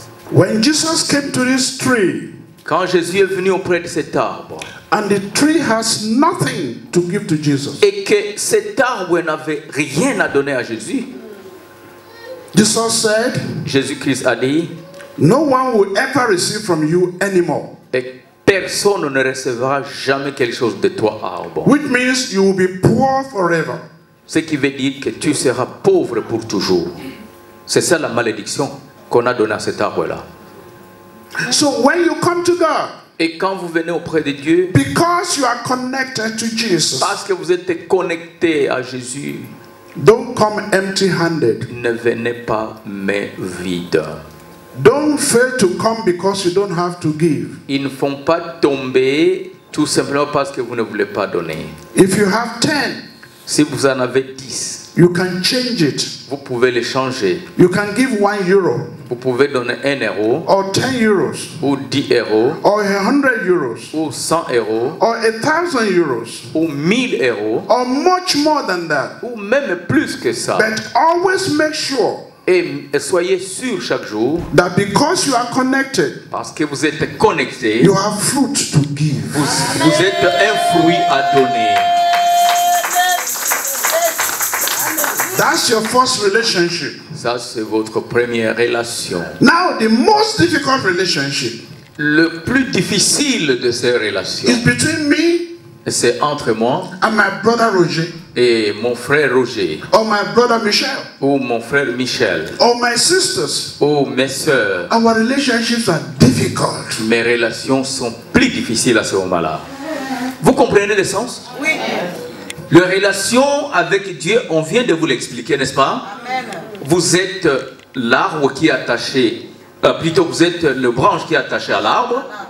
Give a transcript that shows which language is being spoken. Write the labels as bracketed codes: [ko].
[en] When Jesus came to this tree, [fr] Quand Jésus est venu auprès de cet arbre [en] and the tree has nothing to give to Jesus, [fr] et que cet arbre n'avait rien à donner à Jésus, [en] Jesus said, [fr] Jésus-Christ a dit, [en] no one will ever receive from you anymore. [fr] et personne ne recevra jamais quelque chose de toi, arbre. [en] Which means you will be poor forever. [fr] Ce qui veut dire que tu seras pauvre pour toujours. C'est ça la malédiction qu'on a donnée à cet arbre-là. [en] So when you come to God, [fr] Et quand vous venez auprès de Dieu, [en] because you are connected to Jesus, [fr] parce que vous êtes connecté à Jésus, [en] don't come empty-handed. [fr] ne venez pas main vide. [en] Don't fail to come because you don't have to give. [fr] Ils ne font pas tomber tout simplement parce que vous ne voulez pas donner. [en] If you have 10, [fr] Si vous en avez 10, [en] you can change it. [fr] vous pouvez les changer. [en] You can give €1 [fr] Vous pouvez donner 1 euro, [en] or 10 euros [fr] ou 10 euros, [en] or 100 euros [fr] ou 100 euros, [en] or 1,000 euros [fr] ou 1000 euros, [en] or much more than that. [fr] ou même plus que ça. [en] But always make sure [fr] Et soyez sûr chaque jour, [en] that because you are connected, [fr] parce que vous êtes connecté, [en] you have fruit to give. [fr] vous êtes un fruit à donner. [en] That's your first relationship. [fr] Ça, c'est votre première relation. [en] Now, the most difficult relationship [fr] Le plus difficile de ces relations, [en] is between me [fr] c'est entre moi [en] and my brother Roger, [fr] et mon frère Roger, [en] or my brother Michel, [fr] ou mon frère Michel, [en] or my sisters. [fr] ou mes soeurs. [en] Our relationships are difficult. [fr] Mes relations sont plus difficiles à ce moment-là. Vous comprenez le sens? Oui. La relation avec Dieu, on vient de vous l'expliquer, n'est-ce pas? Amen. Vous êtes l'arbre qui est attaché, plutôt vous êtes le branche qui est attaché à l'arbre.